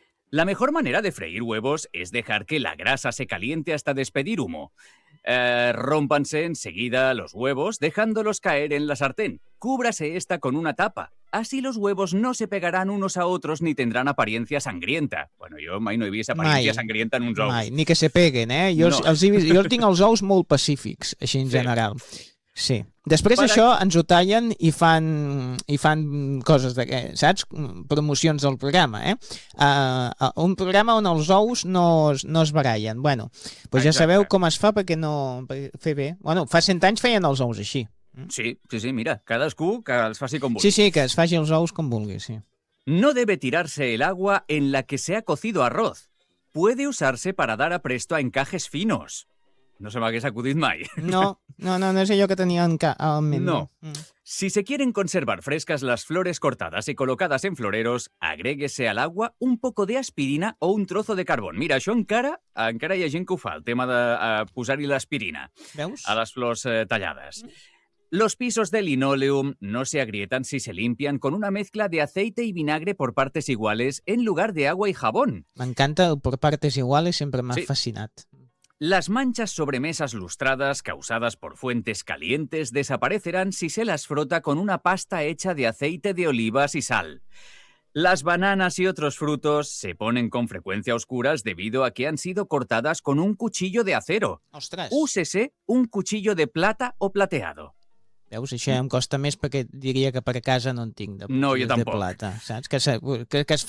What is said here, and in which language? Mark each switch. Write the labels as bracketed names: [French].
[Spanish] La mejor manera de freír huevos es dejar que la grasa se caliente hasta despedir humo. Rómpanse enseguida los huevos, dejándolos caer en la sartén. Cúbrase esta con una tapa. Así los huevos no se pegarán unos a otros ni tendrán apariencia sangrienta. [Catalan] Bueno, jo mai no he vist [Spanish] apariencia sangrienta [Catalan] en uns ous. Mai, ni [Spanish] que se peguen, [Catalan] eh? Jo, jo tinc els ous molt pacífics, així en general. Sí. Després això ens ho tallen i fan coses d'aquestes, saps? Promocions del programa, un programa on els ous no es barallen. Bueno, doncs ja sabeu com es fa perquè no fer bé. Bueno, fa 100 anys feien els ous així. Sí, mira, cadascú que els faci com vulgui. Sí, que es faci els ous com vulgui, sí. [Spanish] No debe tirarse el agua en la que se ha cocido arroz. Puede usarse para dar apresto a encajes finos. [Catalan] No se m'hagués acudit mai. No és allò que tenia en ment. No. [Spanish] Si se quieren conservar frescas las flores cortadas y colocadas en floreros, agréguese al agua un poco de aspirina o un trozo de carbón. [Catalan] Mira, això encara hi ha gent que ho fa, el tema de posar-hi l'aspirina. Veus? A les flors tallades. [Spanish] Los pisos de linoleum no se agrietan si se limpian con una mezcla de aceite y vinagre por partes iguales en lugar de agua y jabón. [Catalan] M'encanta el [Spanish] por partes iguales, [Catalan] sempre m'ha fascinat. [Spanish] Las manchas sobre mesas lustradas causadas por fuentes calientes desaparecerán si se las frota con una pasta hecha de aceite de olivas y sal. Las bananas y otros frutos se ponen con frecuencia oscuras debido a que han sido cortadas con un cuchillo de acero. [Catalan] ¡Ostras! [Spanish] Úsese un cuchillo de plata o plateado. [Catalan] Veus, això ja em costa més perquè diria que per casa no en tinc de plata, saps? Que es fa